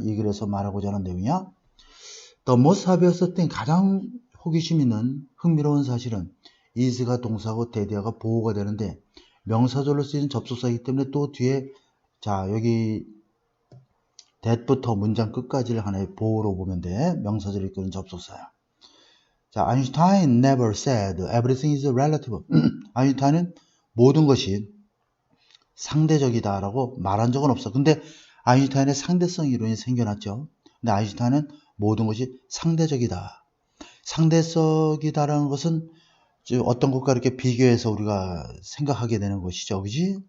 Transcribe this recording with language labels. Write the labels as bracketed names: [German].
[Korean] 이 글에서 말하고자 하는 내용이야. [English] The most obvious thing [Korean] 가장 호기심 있는 흥미로운 사실은 is가 동사고 대대어가 보호가 되는데 명사절로 쓰이는 접속사이기 때문에 또 뒤에 자 여기 that부터 문장 끝까지를 하나의 보호로 보면 돼. 명사절을 이끄는 접속사야. [English] 자, 아인슈타인 never said everything is relative. [Korean] 아인슈타인은 모든 것이 상대적이다라고 말한 적은 없어. 근데 아인슈타인의 상대성 이론이 생겨났죠. 근데 아인슈타인은 모든 것이 상대적이다. 상대적이다라는 것은 어떤 것과 이렇게 비교해서 우리가 생각하게 되는 것이죠. 그지?